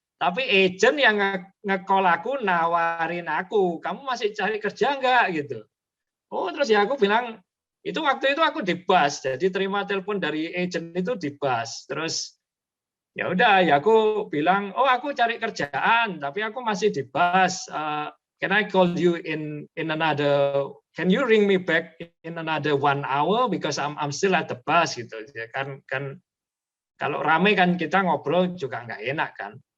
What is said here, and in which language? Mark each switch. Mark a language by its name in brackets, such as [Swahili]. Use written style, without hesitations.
[Indonesian] Tapi agent yang nge-call aku, nawarin aku, kamu masih cari kerja nggak gitu. Oh, terus ya aku bilang, itu waktu itu aku di bus, jadi terima telepon dari agent itu di bus. Terus ya udah, ya aku bilang, oh aku cari kerjaan, tapi aku masih di bus. [English] Can I call you in another? Can you ring me back in another 1 hour because I'm still at the bus gitu. [Indonesian] Ya kan kalau rame kan kita ngobrol juga nggak enak kan.